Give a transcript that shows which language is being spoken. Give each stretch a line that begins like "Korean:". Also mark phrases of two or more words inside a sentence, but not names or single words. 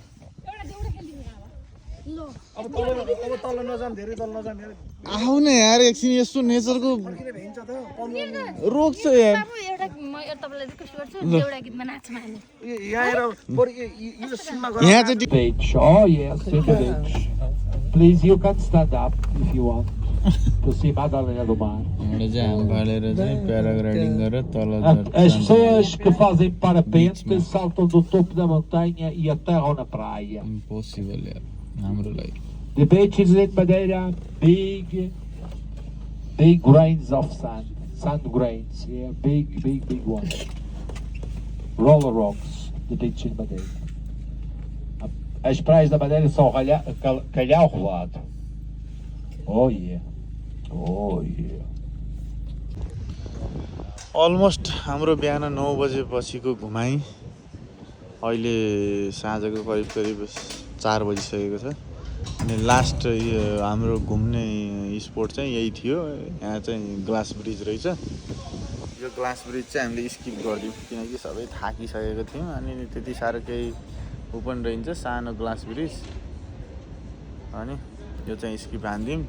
Nepali: अब तल नजाम धेरै तल नजाम आऊ न यार एकछिन यस्तो नेचरको किन भेन्छ त रोक्छ यार यहाँ चाहिँ
English: Beach. Oh yes, in the beach. Please, you can stand up if you want to see Madalena do Mar.
Nepali: हामीले चाहिँ हाम फालेर चाहिँ प्याराग्लाइडिङ गरेर तल
Portuguese: As pessoas que fazem parapente saltam do topo da montanha e aterram na praia.
Nepali: इम्पोसिबल यार हाम्रो लागि
English: The beaches in Madeira, big grains of sand grains, yeah, big ones. Roller rocks, the beach in Madeira. As praias da Madeira são calhau rolado. Oh yeah.
Nepali: अलमोस्ट हाम्रो बिहान 9 बजेपछिको घुमाइ अहिले साँझको करिब 4 बजिसकेको छ अनि लास्ट हाम्रो घुम्ने स्पोट चाहिँ यही थियो। यहाँ चाहिँ
English: glass bridge
Nepali: रहेछ। यो
English: glass bridge
Nepali: चाहिँ हामीले स्किप गरिदियौँ किनकि सबै थाकिसकेको थियौँ अनि त्यति साह्रो केही ओपन रहन्छ सानो
English: glass bridge
Nepali: अनि यो चाहिँ स्किप हान्दियौँ।